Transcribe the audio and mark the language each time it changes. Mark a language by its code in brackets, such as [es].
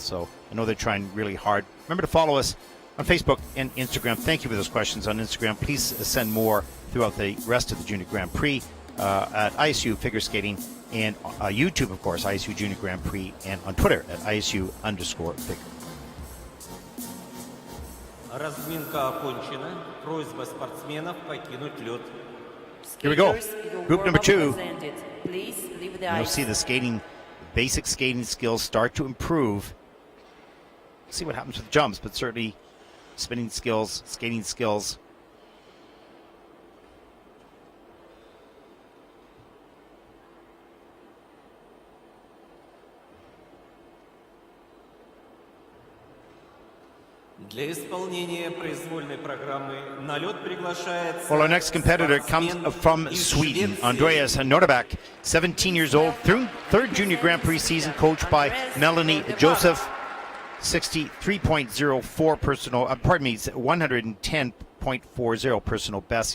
[en] So I know they're trying really hard. Remember to follow us on Facebook and Instagram. Thank you for those questions on Instagram. Please send more throughout the rest of the Junior Grand Prix at ISU Figure Skating, and YouTube, of course, ISU Junior Grand Prix, and on Twitter at ISU_figure. [ru] Разминка окончена. Просьба спортсменов покинуть лед. [en] Here we go. Group number 2. Please leave the You'll ice. see the basic skating skills start to improve. See what happens with jumps, but certainly spinning skills, skating skills. [ru] Для исполнения произвольной программы на лед приглашается... [en] Well, our next competitor comes from Sweden, Andreas Nordebäck, 17 years old, third Junior Grand Prix season, coached by Melanie Joseph. 63.04 personal, 110.40 personal best.